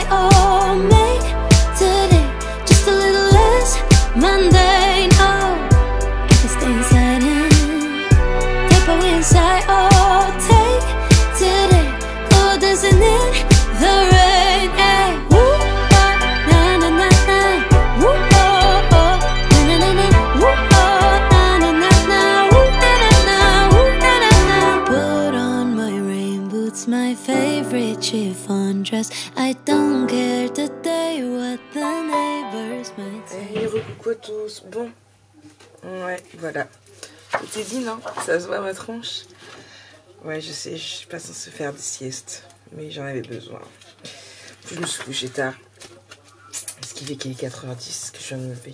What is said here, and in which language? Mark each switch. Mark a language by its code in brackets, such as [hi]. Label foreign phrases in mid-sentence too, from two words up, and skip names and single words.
[en] Oh, make today just a little less mundane. Oh, I can stay inside and tap away inside. Oh, take today, go dancing in the rain. Yeah. Woo, oh, na na na na. Woo, oh, oh, na na na na. Woo, oh, na na na na. Woo, na na na. Woo, na na na. Put on my rain boots, my favorite chiffon dress. I don't care today what the neighbors might say. [fr] Hey, coucou à tous. Bon. Ouais, voilà. C'était dit, non? Ça se voit ma tronche? Ouais, je sais, je suis pas censée faire des siestes, mais j'en avais besoin. Puis je me suis couchée tard. Ce qui fait qu'il est 4h10 que je viens de me lever.